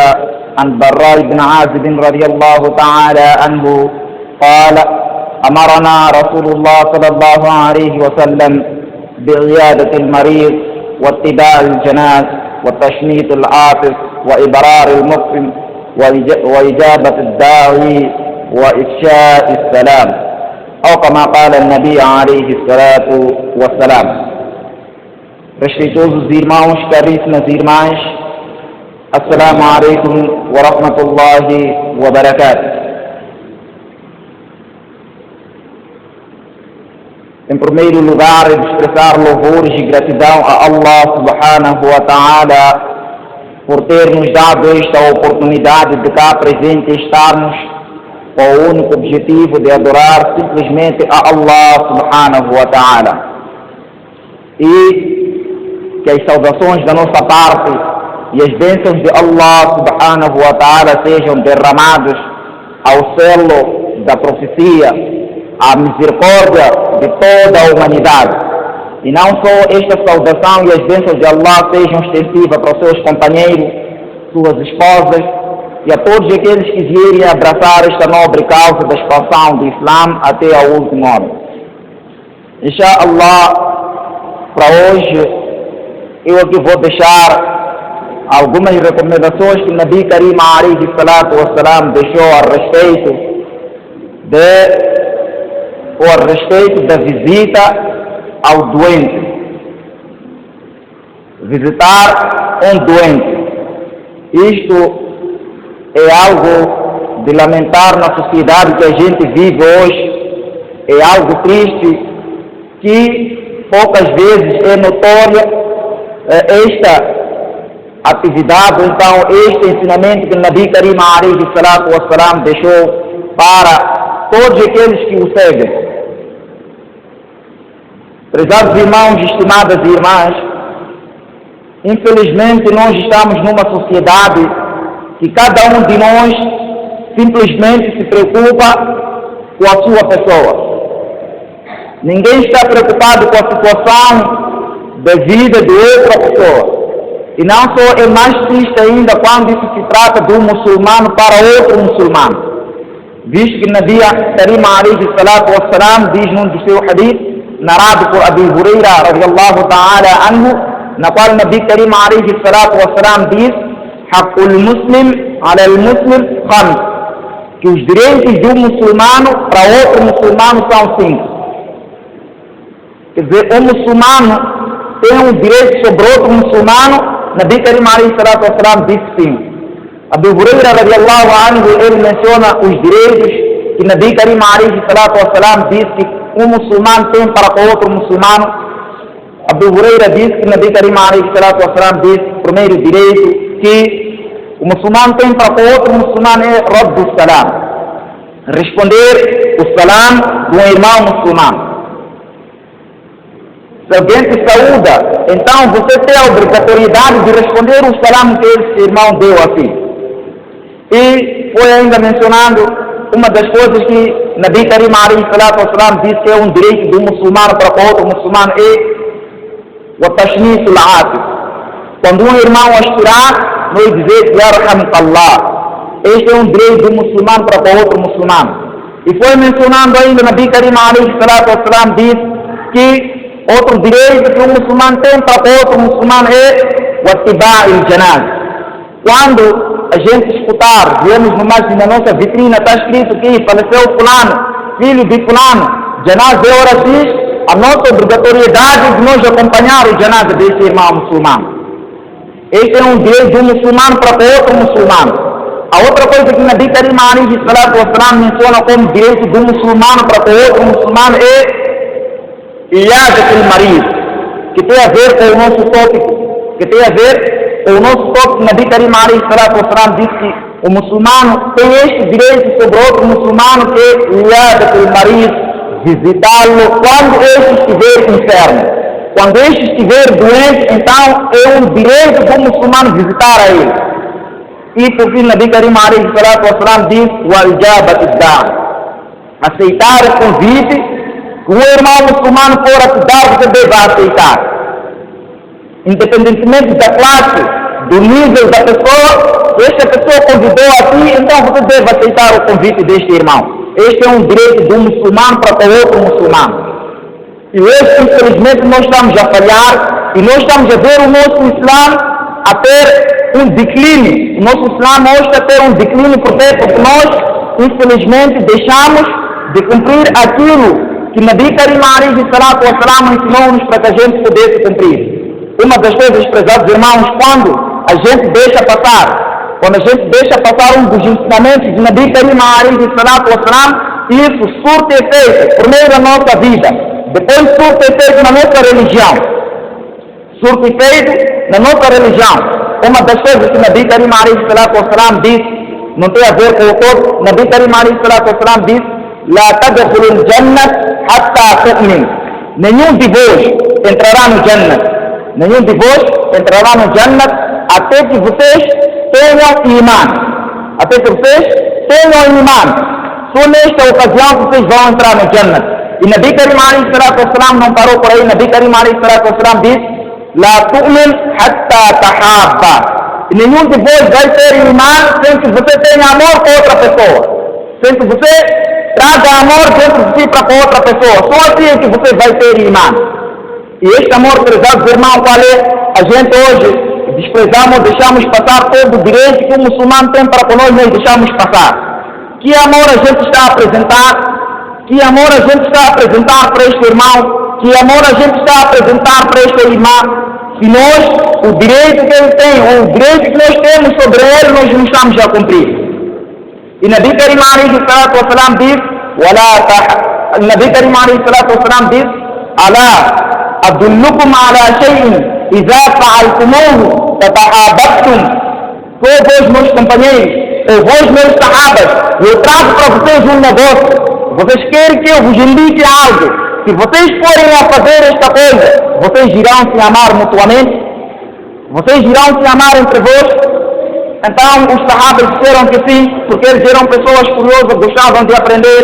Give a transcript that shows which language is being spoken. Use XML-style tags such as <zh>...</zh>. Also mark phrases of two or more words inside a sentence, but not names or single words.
<ar>عن براء بن عازب رضي الله تعالى عنه قال: أمرنا رسول الله صلى الله عليه وسلم بعيادة المريض واتباع الجناز وتشميت العاطف وإبرار المقسم وإجابة الداعي وإفشاء السلام، أو كما قال النبي عليه الصلاة والسلام.</ar> <pt>Respeitosos irmãos, caríssimas irmãs,</pt> <ar>السلام عليكم ورحمة الله وبركاته.</ar> <pt>Em primeiro lugar, expressar louvores e gratidão a</pt> <ar>الله سبحانه وتعالى</ar> <pt>por ter nos dado esta oportunidade de cá presente estarmos com o único objetivo de adorar simplesmente a</pt> <ar>الله سبحانه وتعالى.</ar> <pt>E que as saudações da nossa parte e as bênçãos de</pt> <ar>الله سبحانه وتعالى</ar> <pt>sejam derramados ao selo da profecia, à misericórdia de toda a humanidade. E não só esta saudação e as bênçãos de Allah sejam extensivas para os seus companheiros, suas esposas e a todos aqueles que vierem abraçar esta nobre causa da expansão do Islã até ao último homem. Insha'Allah, para hoje eu aqui vou deixar algumas recomendações que o</pt> <ar>النبي الكريم عليه الصلاة والسلام</ar> <pt>deixou a respeito da visita ao doente. Visitar um doente. Isto é algo de lamentar na sociedade que a gente vive hoje. É algo triste que poucas vezes é notória esta atividade, então este ensinamento que o</pt> <ar>النبي الكريم عليه الصلاة والسلام</ar> <pt>deixou para todos aqueles que o seguem. Prezados irmãos e estimadas irmãs, infelizmente nós estamos numa sociedade que cada um de nós simplesmente se preocupa com a sua pessoa. Ninguém está preocupado com a situação da vida de outra pessoa. E não só é mais triste ainda quando isso se trata de um muçulmano para outro muçulmano. Visto que</pt> <ar>النبي الكريم عليه الصلاة والسلام</ar> <pt>diz num do seu hadith, narrado por Abu Huraira</pt> <ar>رضي الله تعالى عنه,</ar> <pt>na qual</pt> <ar>النبي الكريم عليه الصلاة والسلام</ar> <pt>diz:</pt> <ar>حق المسلم على المسلم خمس,</ar> <pt>que os direitos de um muçulmano para outro muçulmano são 5. Quer dizer, um muçulmano tem um direito sobre outro muçulmano.</pt> <ar>النبي الكريم عليه الصلاة والسلام</ar> <pt>disse 5. Abu Huraira</pt> <ar>رضي الله عنه,</ar> <pt>ele menciona os direitos que</pt> <ar>النبي الكريم عليه الصلاة والسلام</ar> <pt>disse que um muçulmano tem para com outro muçulmano. Abu Huraira disse que</pt> <ar>النبي الكريم عليه الصلاة والسلام</ar> <pt>disse, o primeiro direito que o muçulmano tem para com outro muçulmano é</pt> <ar>رد السلام,</ar> <pt>responder o salam de um irmão muçulmano. Se alguém te saúda, então você tem a obrigatoriedade de responder o salam que esse irmão deu a ti. E foi ainda mencionando uma das coisas que</pt> <ar>النبي الكريم عليه الصلاة والسلام</ar> <pt>disse que é um direito de um muçulmano para com outro muçulmano é o</pt> <ar>تشميت العاطس.</ar> <pt>Quando um irmão aspirar, não é dizer que yarhamkallah. Este é um direito de um muçulmano para com outro muçulmano. E foi mencionando ainda</pt> <ar>النبي الكريم عليه الصلاة والسلام</ar> <pt>disse que outro direito que um muçulmano tem para com outro muçulmano é o</pt> <ar>اتباع الجنائز.</ar> <pt>Quando a gente escutar, vemos na nossa vitrina, está escrito que faleceu fulano, filho de fulano, janaz é hora X, a nossa obrigatoriedade de nós acompanhar o janazah desse irmão muçulmano. Este é um direito de um muçulmano para outro muçulmano. A outra coisa que</pt> <ar>النبي الكريم عليه الصلاة والسلام</ar> <pt>menciona como direito de um muçulmano para outro muçulmano é</pt> <ar>عيادة المريض,</ar> <pt>que tem a ver com o nosso tópico,</pt> <ar>النبي الكريم عليه الصلاة والسلام</ar> <pt>diz que o muçulmano tem este direito sobre outro muçulmano que é</pt> <ar>عيادة المريض,</ar> <pt>visitá-lo quando este estiver enfermo. Quando este estiver doente, então é um direito do muçulmano visitar a ele. E por fim,</pt> <ar>النبي الكريم عليه الصلاة والسلام</ar> <pt>diz:</pt> <ar>"وإجابة الداعي",</ar> <pt>aceitar o convite que um irmão muçulmano for a te dar, você deve aceitar. Independentemente da classe, do nível da pessoa, se esta pessoa convidou a ti, então você deve aceitar o convite deste irmão. Este é um direito de um muçulmano para outro muçulmano. E hoje, infelizmente, nós estamos a falhar e nós estamos a ver o nosso Islã a ter um declínio. O nosso Islã hoje está a ter um declínio porque nós, infelizmente, deixamos de cumprir aquilo que</pt> <ar>النبي الكريم عليه الصلاة والسلام</ar> <pt>ensinou-nos para que a gente pudesse cumprir. Uma das coisas, prezados irmãos, quando a gente deixa passar um dos ensinamentos de</pt> <ar>النبي الكريم عليه الصلاة والسلام,</ar> <pt>isso surte efeito primeiro na nossa vida, depois surte efeito na nossa religião. Surte efeito na nossa religião. Uma das coisas que</pt> <ar>النبي الكريم عليه الصلاة والسلام</ar> <pt>diz, não tem a ver com o todo,</pt> <ar>النبي الكريم عليه الصلاة والسلام</ar> <pt>diz:</pt> <ar>"لا تدخلوا الجنة حتى تؤمنوا".</ar> <pt>Nenhum de vós entrará no Jannat. Nenhum de vós entrará no Jannat até que vocês tenham imã. Até que vocês tenham imã. Só nesta ocasião vocês vão entrar no Jannat. E</pt> <ar>النبي الكريم عليه الصلاة والسلام</ar> <pt>não parou por aí.</pt> <ar>النبي الكريم عليه الصلاة والسلام</ar> <pt>diz:</pt> <ar>"لا تؤمنوا حتى تحابوا".</ar> <pt>E nenhum de vós vai ter imã sem que você tenha amor por outra pessoa. Sem que você traga amor dentro de si para outra pessoa. Só assim é que você vai ter imã. E este amor, prezados irmãos, qual é? A gente hoje desprezamos, deixamos passar todo o direito que o muçulmano tem para conosco, nós deixamos passar. Que amor a gente está a apresentar? Que amor a gente está a apresentar para este irmão? Que amor a gente está a apresentar para esta irmã? Se nós, o direito que ele tem, ou o direito que nós temos sobre ele, nós não estamos a cumprir. E</pt> <ar>النبي الكريم عليه الصلاة والسلام</ar> <pt>diz:</pt> <ar>النبي الكريم عليه الصلاة والسلام</ar> <pt>diz:</pt> <ar>"ألا أدلكم على شيء إذا فعلتموه تحاببتم".</ar> <pt>Vós, meus companheiros, ou vós, meus sahabas, eu trago para vocês um negócio. Vocês querem que eu vos indique algo? Se vocês forem a fazer esta coisa, vocês irão se amar mutuamente? Vocês irão se amar entre vós? Então os sahabas disseram que sim, porque eles eram pessoas curiosas, gostavam de aprender.</pt>